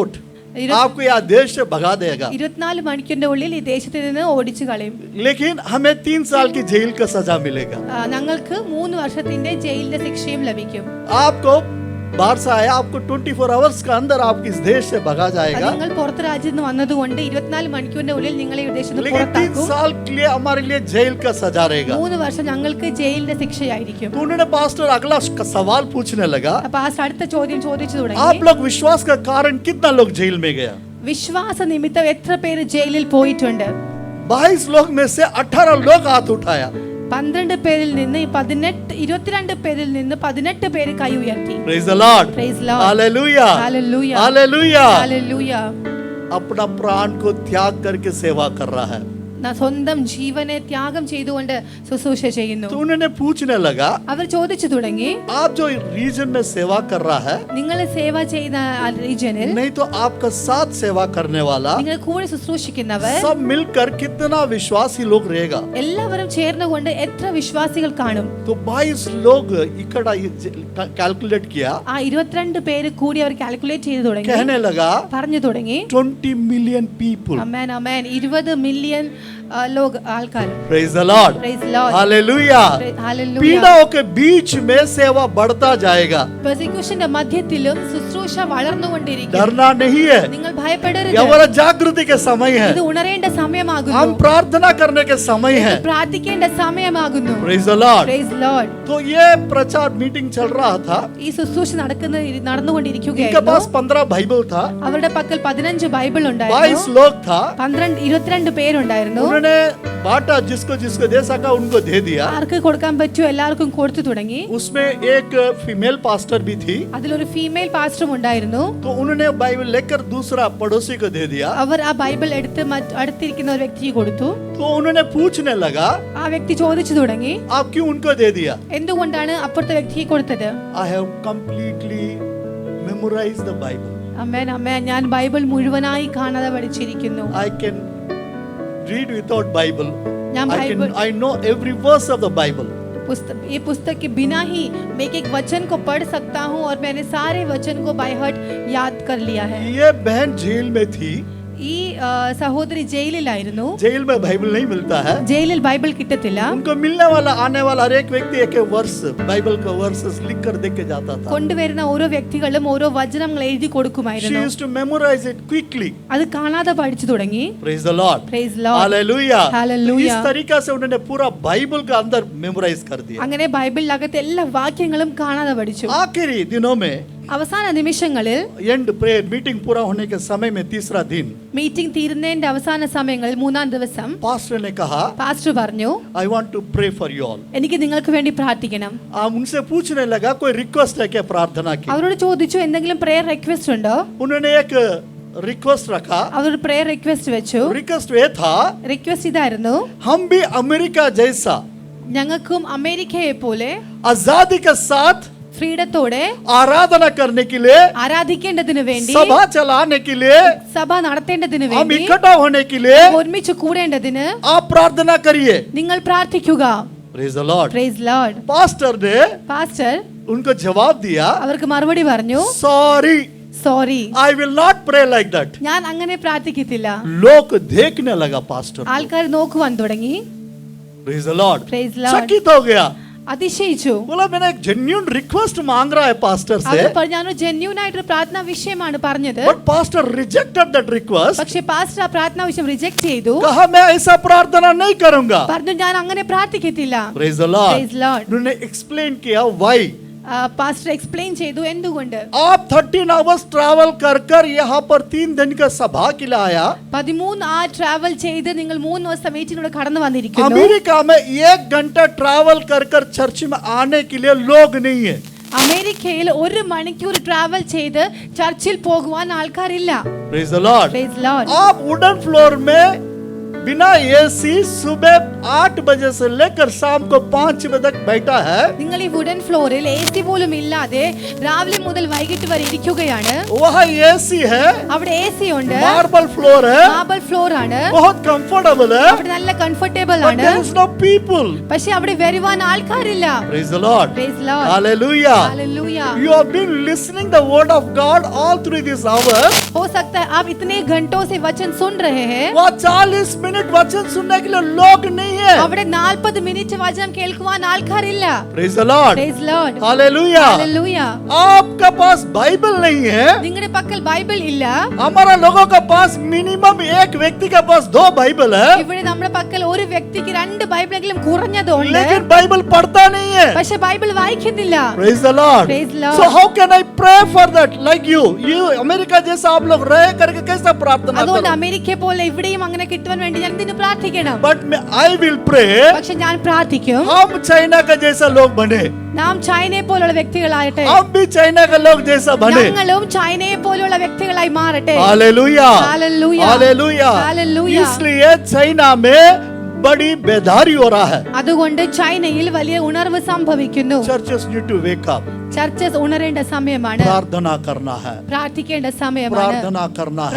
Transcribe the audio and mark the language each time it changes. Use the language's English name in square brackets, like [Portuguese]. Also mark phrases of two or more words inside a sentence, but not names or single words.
[Hindi] आपको यह देश से भगा देगा. [Malayalam] 24 മണിക്കൂറിന്റെ ഉള്ളിൽ ഈ ദേശത്ത് നിന്ന് ഓടിച്ചു കളയും. [Hindi] लेकिन हमें 3 साल की जेल का सजा मिलेगा. [Malayalam] ഞങ്ങൾക്ക് 3 വർഷത്തിന്റെ ജയിലിന്റെ ശിക്ഷയും ലഭിക്കും. [Hindi] आपको बाहर से आया, आपको 24 आवर्स का अंदर आपको इस देश से भगा जाएगा. [Malayalam] നിങ്ങൾ പുറത്ത് രാജ്യത്ത് നിന്ന് വന്നതുകൊണ്ട് 24 മണിക്കൂറിന്റെ ഉള്ളിൽ നിങ്ങളെ ഈ ദേശത്ത് നിന്ന് [Hindi] लेकिन 3 [Malayalam] പുറത്താക്കും. [Hindi] साल के लिए हमारे लिए जेल का सजा रहेगा. [Malayalam] 3 വർഷം ഞങ്ങൾക്ക് ജയിലിന്റെ ശിക്ഷയായിരിക്കും. [Hindi] तो उन्होंने पास्टर अगला सवाल पूछने लगा, [Malayalam] പാസ്റ്റർ അടുത്ത ചോദ്യം ചോദിച്ചു തുടങ്ങി, [Hindi] आप लोग विश्वास का कारण कितना लोग जेल में गया? [Malayalam] വിശ്വാസ നിമിത്തം എത്ര പേര് ജയിലിൽ പോയിട്ടുണ്ട്? [Hindi] 22 लोग में से 18 लोग हाथ उठाया. [Malayalam] 12 പേരിൽ നിന്ന് 22 പേരിൽ നിന്ന് 18 പേര് കൈ ഉയർത്തി. [English] Praise the Lord. Praise Lord. Hallelujah. Hallelujah. Hallelujah. Hallelujah. [Hindi] अपना प्राण को त्याग करके सेवा कर रहा है. [Malayalam] സ്വന്തം ജീവനെ ത്യാഗം ചെയ്തുകൊണ്ട് ശുശ്രൂഷ ചെയ്യുന്നു. [Hindi] तो उन्होंने पूछने लगा, [Malayalam] അവർ ചോദിച്ചു തുടങ്ങി, [Hindi] आप जो रीजन में सेवा कर रहा है, [Malayalam] നിങ്ങൾ സേവ ചെയ്യുന്ന റീജിയനിൽ, [Hindi] नहीं तो आपका साथ सेवा करने वाला [Malayalam] നിങ്ങൾ കൂടെ ശുശ്രൂഷിക്കുന്നവർ [Hindi] सब मिलकर कितना विश्वासी लोग रहेगा? [Malayalam] എല്ലാവരും ചേർന്നുകൊണ്ട് എത്ര വിശ്വാസികൾ കാണും? [Hindi] तो 22 लोग इकट्ठा कैलकुलेट किया. [Malayalam] ആ 22 പേര് കൂടി അവർ കാൽക്കുലേറ്റ് ചെയ്തു തുടങ്ങി. [Hindi] कहने लगा, [Malayalam] പറഞ്ഞു തുടങ്ങി, [English] 20 million people. [Malayalam] അമേൻ അമേൻ 20 മില്യൺ ആൾക്കാർ. [English] Praise the Lord. Praise Lord. Hallelujah. Hallelujah. [Hindi] पीड़ाओं के बीच में सेवा बढ़ता जाएगा. [Malayalam] പെർസിക്യൂഷന്റെ മധ്യത്തിലും ശുശ്രൂഷ വളർന്നുകൊണ്ടിരിക്കും. [Hindi] डरना नहीं है. [Malayalam] നിങ്ങൾ ഭയപ്പെടരുത്. [Hindi] यह जागृति के समय है. [Malayalam] ഇത് ഉണരേണ്ട സമയമാകുന്നു. [Hindi] हम प्रार्थना करने के समय है. [Malayalam] പ്രാർത്ഥിക്കേണ്ട സമയമാകുന്നു. [English] Praise the Lord. Praise Lord. [Hindi] तो ये प्रचार मीटिंग चल रहा था. [Malayalam] ഈ ശുശ്രൂഷ [Hindi] इनके [Malayalam] നടന്നുകൊണ്ടിരിക്കുകയായിരുന്നു. [Hindi] पास 15 बाइबल था. [Malayalam] അവരുടെ പക്കൽ 15 ബൈബിൾ 22 ഉണ്ടായിരുന്നു. [Hindi] लोग था. [Malayalam] 22 പേരുണ്ടായിരുന്നു. [Hindi] उन्होंने बांटा, जिसको जिसको दे सका उनको दे दिया. [Malayalam] ആർക്ക് കൊടുക്കാൻ പറ്റുമോ എല്ലാവർക്കും കൊടുത്തു തുടങ്ങി. [Hindi] उसमें एक [English] female pastor [Hindi] भी थी. [Malayalam] അതിലൊരു [English] female pastor [Malayalam] ഉണ്ടായിരുന്നു. [Hindi] तो उन्होंने बाइबल लेकर दूसरा पड़ोसी को दे दिया. [Malayalam] അവർ ആ ബൈബിൾ എടുത്ത് അടുത്തിരിക്കുന്ന ഒരു വ്യക്തിക്ക് കൊടുത്തു. [Hindi] तो उन्होंने पूछने लगा, [Malayalam] ആ വ്യക്തി ചോദിച്ചു തുടങ്ങി, [Hindi] आप क्यों उनको दे दिया? [Malayalam] എന്തുകൊണ്ടാണ് അപ്പുറത്തെ വ്യക്തിക്ക് കൊടുത്തത്? [English] I have completely memorized the Bible. [Malayalam] അമ്മേൻ അമ്മേൻ, ഞാൻ ബൈബിൾ മുഴുവനായി കാണാതെ പഠിച്ചിരിക്കുന്നു. [English] I can read without Bible. [Malayalam] ഞാൻ ബൈബിൾ [English] I know every verse of the Bible. [Hindi] ये पुस्तक के बिना ही मैं एक वचन को पढ़ सकता हूँ और मैंने सारे वचन को [English] by heart [Hindi] याद कर लिया है. ये बहन जेल में थी. [Malayalam] ഈ സഹോദരി ജയിലിലായിരുന്നു. [Hindi] जेल में बाइबल नहीं मिलता है. [Malayalam] ജയിലിൽ ബൈബിൾ കിട്ടത്തില്ല. [Hindi] उनको मिलने वाला आने वाला हर एक व्यक्ति एक वर्स बाइबल का वर्सेस लिख कर देके जाता था. [Malayalam] കൊണ്ടുവരുന്ന ഓരോ വ്യക്തികളും ഓരോ വചനങ്ങൾ എഴുതി [English] She [Malayalam] കൊടുക്കുമായിരുന്നു. [English] used to memorize it quickly. [Malayalam] അത് കാണാതെ പഠിച്ചു തുടങ്ങി. [English] Praise the Lord. Praise Lord. Hallelujah. Hallelujah. [Hindi] इस तरीका से उन्होंने पूरा बाइबल का अंदर मेमोराइज कर दिया. [Malayalam] അങ്ങനെ ബൈബിളിലകത്തെ എല്ലാ വാക്യങ്ങളും കാണാതെ പഠിച്ചു. [Hindi] आखिरी दिनों में [Malayalam] അവസാന നിമിഷങ്ങളിൽ [English] and prayer meeting [Hindi] पूरा होने के समय में तीसरा दिन [Malayalam] മീറ്റിംഗ് തീരുന്നതിന്റെ അവസാന സമയങ്ങളിൽ 3-ാം ദിവസം [Hindi] पास्टर ने कहा, [Malayalam] പാസ്റ്റർ പറഞ്ഞു, [English] I want to pray for you all. [Malayalam] എനിക്ക് നിങ്ങൾക്ക് വേണ്ടി പ്രാർത്ഥിക്കണം. [Hindi] उनसे पूछने लगा कोई रिक्वेस्ट है क्या प्रार्थना की? [Malayalam] അവരോട് ചോദിച്ചു എന്തെങ്കിലും [English] prayer request [Malayalam] ഉണ്ടോ? [Hindi] उन्होंने एक रिक्वेस्ट रखा. [Malayalam] അവർ [English] prayer request [Malayalam] വെച്ചു. [Hindi] रिक्वेस्ट ये था, [Malayalam] റിക്വസ്റ്റ് ഇതായിരുന്നു, [Hindi] हम भी अमेरिका जैसा [Malayalam] ഞങ്ങൾക്കും അമേരിക്കയെ പോലെ [Hindi] आजादी के साथ [Malayalam] ഫ്രീഡത്തോടെ [Hindi] आराधना करने के लिए, [Malayalam] ആരാധിക്കേണ്ടതിനു വേണ്ടി, [Hindi] सभा चलाने के लिए, [Malayalam] സഭ നടത്തേണ്ടതിനു [Hindi] हम [Malayalam] വേണ്ടി, [Hindi] इकट्ठा होने के लिए [Malayalam] ഒരുമിച്ച് കൂടേണ്ടതിന് [Hindi] आप प्रार्थना करिए. [Malayalam] നിങ്ങൾ പ്രാർത്ഥിക്കുക. [English] Praise the Lord. Praise Lord. [Hindi] पास्टर ने [Malayalam] പാസ്റ്റർ [Hindi] उनको जवाब दिया, [Malayalam] അവർക്ക് മറുപടി പറഞ്ഞു, [Hindi] सॉरी, [Malayalam] സോറി, [English] I will not pray like that. [Malayalam] ഞാൻ അങ്ങനെ പ്രാർത്ഥിക്കത്തില്ല. [Hindi] लोग देखने लगा पास्टर. [Malayalam] ആൾക്കാർ നോക്കുവാൻ തുടങ്ങി. [English] Praise the Lord. Praise the Lord. [Hindi] चकित हो गया, [Malayalam] അതിശയിച്ചു. [Hindi] बोला मैंने एक [English] genuine request [Hindi] मांग रहा है पास्टर से, [Malayalam] അവർ പറഞ്ഞു ജെന്യൂൻ ആയിട്ട് പ്രാർത്ഥനാ വിഷയമാണ് പറഞ്ഞത്. [English] but pastor rejected that request. [Malayalam] പക്ഷേ പാസ്റ്റർ ആ പ്രാർത്ഥനാ വിഷയം റിജക്ട് ചെയ്തു. [Hindi] कहा मैं ऐसा प्रार्थना नहीं करूंगा. [Malayalam] പറഞ്ഞു ഞാൻ അങ്ങനെ പ്രാർത്ഥിക്കത്തില്ല. [English] Praise the Lord. Praise the Lord. [Hindi] उन्होंने एक्सप्लेन किया why. [Malayalam] പാസ്റ്റർ എക്സ്പ്ലെയിൻ ചെയ്തു എന്തുകൊണ്ട്. [Hindi] आप 13 [English] hours travel [Hindi] कर यहाँ पर 3 दिन का सभा के लिए आया. [Malayalam] 13 ആ ട്രാവൽ ചെയ്ത് നിങ്ങൾ 3 ദിവസം വെയിറ്റിലൂടെ കടന്നു വന്നിരിക്കുന്നു. [Hindi] अमेरिका में 1 घंटा ट्रैवल कर चर्च में आने के लिए लोग नहीं है. [Malayalam] അമേരിക്കയിൽ 1 മണിക്കൂർ ട്രാവൽ ചെയ്ത് ചർച്ചിൽ പോകുവാൻ ആൾക്കാരില്ല. [English] Praise the Lord. Praise the Lord. [Hindi] आप [English] wooden floor [Hindi] में बिना एसी सुबह 8 बजे से लेकर शाम को 5 बजे तक बैठा है. [Malayalam] നിങ്ങൾ ഈ [English] wooden floor [Malayalam] എസി പോലും ഇല്ലാതെ രാവിലെ മുതൽ വൈകിട്ട് വരെ ഇരിക്കുകയാണ്. [Hindi] वहाँ एसी है, [Malayalam] അവിടെ എസി ഉണ്ട്, [English] marble floor [Hindi] है, [English] marble floor [Malayalam] ആണ്, [Hindi] बहुत कंफर्टेबल है, [Malayalam] അവിടെ നല്ല കംഫർട്ടബിൾ [English] but [Malayalam] ആണ്. [English] there is no people. [Malayalam] പക്ഷേ അവിടെ വരുവാൻ ആൾക്കാരില്ല. [English] Praise the Lord. Praise the Lord. Hallelujah. Hallelujah. You have been listening the word of God all through this hour. [Hindi] हो सकता है आप इतने घंटों से वचन सुन रहे हैं. वहाँ 40 मिनट वचन सुनने के लिए लोग नहीं है. [Malayalam] അവിടെ 40 മിനിറ്റ് വചനം കേൾക്കുവാൻ ആൾക്കാരില്ല. [English] Praise the Lord. Praise the Lord. Hallelujah. Hallelujah. [Hindi] आपका पास बाइबल नहीं है. [Malayalam] നിങ്ങളുടെ പക്കൽ ബൈബിൾ ഇല്ല. [Hindi] हमारा लोगों का पास मिनिमम एक व्यक्ति का पास 2 बाइबल है. [Malayalam] ഇവിടെ നമ്മുടെ പക്കൽ ഒരു വ്യക്തിക്ക് 2 ബൈബിളെങ്കിലും കുറഞ്ഞതുണ്ട്. [Hindi] लेकिन बाइबल पढ़ता नहीं है. [Malayalam] പക്ഷേ ബൈബിൾ വായിക്കുന്നില്ല. [English] Praise the Lord. Praise the Lord. So how can I pray for that like you [Hindi] अमेरिका जैसा आप लोग रह करके कैसा प्रार्थना [Malayalam] അതുകൊണ്ട് [Hindi] करो? [Malayalam] അമേരിക്ക പോലെ ഇവിടെയും അങ്ങനെ കിട്ടുവാൻ വേണ്ടി ഞാൻ ഇതിന് പ്രാർത്ഥിക്കണം. [English] But I will pray [Malayalam] പക്ഷെ ഞാൻ പ്രാർത്ഥിക്കും [Hindi] हम चाइना का जैसा लोग बने. [Malayalam] നാം ചൈനയെ പോലുള്ള വ്യക്തികളായിട്ട് [Hindi] हम भी चाइना का लोग जैसा बने. [Malayalam] ഞങ്ങളും ചൈനയെ പോലുള്ള വ്യക്തികളായി മാറട്ടെ. [English] हालेलुया. Hallelujah. हालेलुया. Hallelujah. [Hindi] इसलिए चाइना में बड़ी बेदारी हो रहा है. [Malayalam] അതുകൊണ്ട് ചൈനയിൽ വലിയ ഉണർവ് സംഭവിക്കുന്നു. [English] Churches need to wake up. [Malayalam] ചർച്ചസ് ഉണരേണ്ട സമയമാണ്. [Hindi] प्रार्थना करना है. [Malayalam] പ്രാർത്ഥിക്കേണ്ട സമയമാണ്. [Hindi] प्रार्थना करना है.